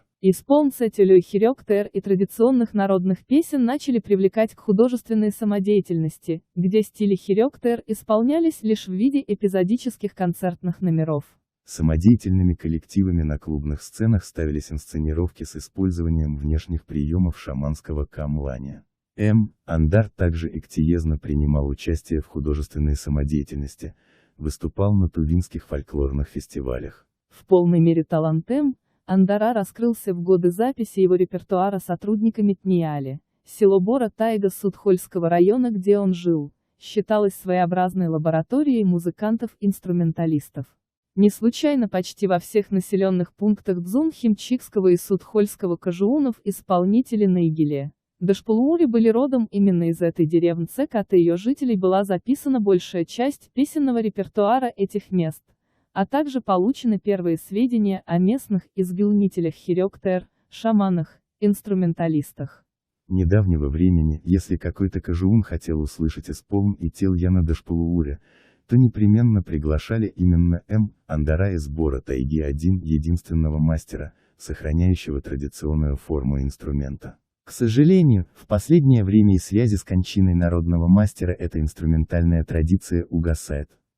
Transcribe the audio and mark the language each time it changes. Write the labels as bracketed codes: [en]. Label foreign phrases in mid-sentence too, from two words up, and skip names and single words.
[ru] Исполнители хорек-тер и традиционных народных песен начали привлекать к художественной самодеятельности, где стили хорек-тер исполнялись лишь в виде эпизодических концертных номеров. Самодеятельными коллективами на клубных сценах ставились инсценировки с использованием внешних приемов шаманского камлания. Андар также активно принимал участие в художественной самодеятельности, выступал на тувинских фольклорных фестивалях. В полной мере талант Андара раскрылся в годы записи его репертуара сотрудниками Тниали. Село Бора Тайга Судхольского района, где он жил, считалось своеобразной лабораторией музыкантов-инструменталистов. Не случайно почти во всех населенных пунктах Дзун-Химчикского и Судхольского кажуунов исполнители на игиле. Дашпулуури были родом именно из этой деревни, от ее жителей была записана большая часть песенного репертуара этих мест, а также получены первые сведения о местных исполнителях хорек-тер, шаманах, инструменталистах. Недавнего времени, если какой-то кажуун хотел услышать исполн и тел Яна Дашпулуури, то непременно приглашали именно Андара из Бора Тайги, единственного мастера, сохраняющего традиционную форму инструмента. К сожалению, в последнее время и связи с кончиной народного мастера эта инструментальная традиция угасает.